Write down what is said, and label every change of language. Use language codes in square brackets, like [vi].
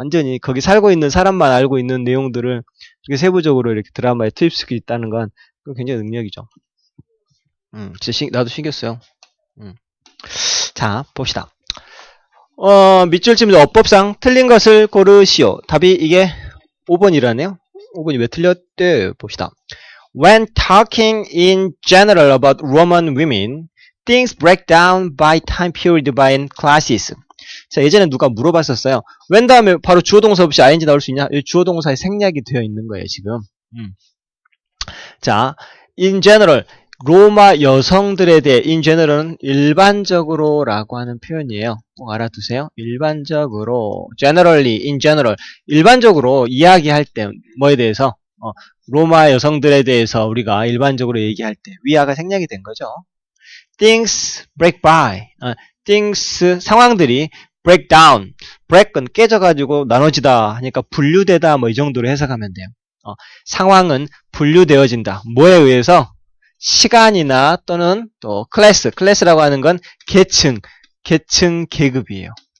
[ko] 완전히 거기 살고 있는 사람만 알고 있는 내용들을 이렇게 세부적으로 이렇게 드라마에 투입시키고 있다는 건 굉장히 능력이죠. 진짜 나도 신경 써요. 자, 봅시다. 밑줄 치면서 어법상 틀린 것을 고르시오. 답이 이게 5번이라네요. 5번이 왜 틀렸대? 봅시다. [en] When talking in general about Roman women, things break down by time period by classes. [ko] 자, 예전에 누가 물어봤었어요. when 다음에 바로 주어동사 없이 ing 나올 수 있냐? 주어동사에 생략이 되어 있는 거예요, 지금. [en] 자, in general. [ko] 로마 여성들에 대해 [en] in general [ko] 은 일반적으로 라고 하는 표현이에요. 꼭 알아두세요. [en] 일반적으로, generally, in general. [ko] 일반적으로 이야기할 때 뭐에 대해서 로마 여성들에 대해서 우리가 일반적으로 얘기할 때 위아가 생략이 된 거죠. [en] things break by. [ko] things 상황들이 [en] break down. [ko] break은 깨져가지고 나눠지다 하니까 분류되다 뭐 이 정도로 해석하면 돼요. 상황은 분류되어진다. 뭐에 의해서? 시간이나 또는 또 클래스라고 하는 건 계층, 계급이에요.